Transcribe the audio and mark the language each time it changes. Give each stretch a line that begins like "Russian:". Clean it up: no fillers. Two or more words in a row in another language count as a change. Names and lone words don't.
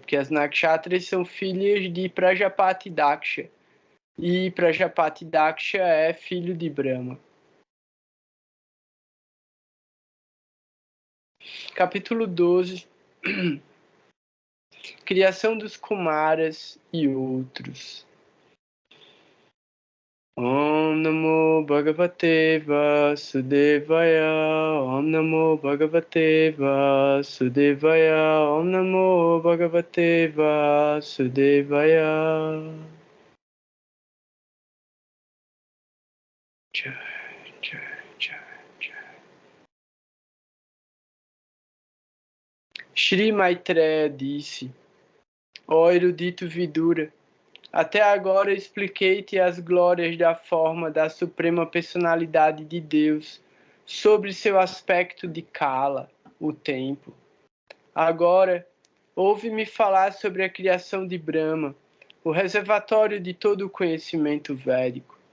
Portuguese: Porque as Nakshatras são filhas de Prajapati Daksha. E Prajapati Daksha é filho de Brahma. Capítulo 12. Criação dos Kumaras e outros.
Sanskrit: ॐ नमो भगवते वासुदेवाय. ॐ नमो भगवते वासुदेवाय. ॐ नमो भगवते वासुदेवाय.
Portuguese: Shri Maitreya disse: ó erudito Vidura, até agora expliquei-te as glórias da forma da Suprema Personalidade de Deus sobre seu aspecto de Kala, o tempo. Agora, ouve-me falar sobre a criação de Brahma, o reservatório de todo o conhecimento védico.